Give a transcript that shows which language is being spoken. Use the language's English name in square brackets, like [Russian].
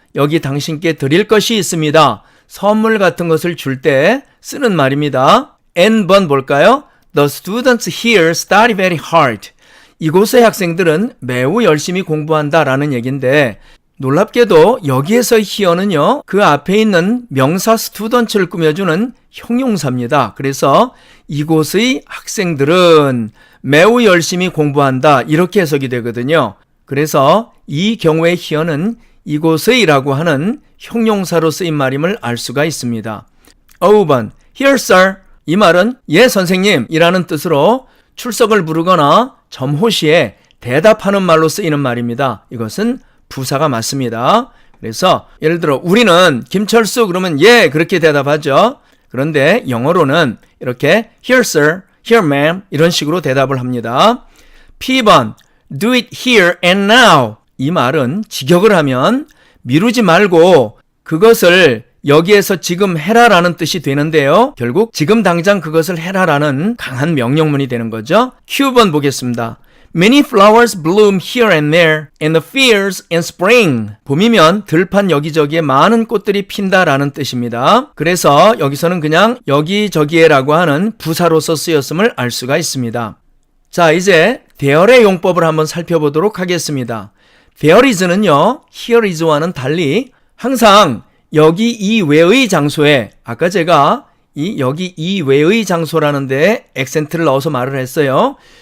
[Korean] 여기 당신께 드릴 것이 있습니다. 선물 같은 것을 줄 때 쓰는 말입니다. N번 볼까요? [English] The students here study very hard. [Korean] 이곳의 학생들은 매우 열심히 공부한다 라는 얘기인데 놀랍게도 여기에서 here는요, 그 앞에 있는 명사 student를 꾸며주는 형용사입니다. 그래서 이곳의 학생들은 매우 열심히 공부한다 이렇게 해석이 되거든요. 그래서 이 경우의 here는 이곳의라고 하는 형용사로 쓰인 말임을 알 수가 있습니다. [English] 5번 Here sir. [Korean] 이 말은 예 선생님 이라는 뜻으로 출석을 부르거나 점호시에 대답하는 말로 쓰이는 말입니다. 이것은 부사가 맞습니다. 그래서 예를 들어 우리는 김철수 그러면 예 그렇게 대답하죠. 그런데 영어로는 이렇게 [English] Here sir, here ma'am [Korean] 이런 식으로 대답을 합니다. [English] P번 Do it here and now. [Korean] 이 말은 직역을 하면 미루지 말고 그것을 여기에서 지금 해라라는 뜻이 되는데요. 결국 지금 당장 그것을 해라라는 강한 명령문이 되는 거죠. Q번 보겠습니다. [English] Many flowers bloom here and there in the fields in spring. [Korean] 봄이면 들판 여기저기에 많은 꽃들이 핀다라는 뜻입니다. 그래서 여기서는 그냥 여기저기에라고 하는 부사로서 쓰였음을 알 수가 있습니다. 자, 이제 there의 용법을 한번 살펴보도록 하겠습니다. There is는요, here is와는 달리 항상 여기 이외의 장소에 아까 제가 여기 이외의 장소라는 데에 액센트를 넣어서 말을 했어요.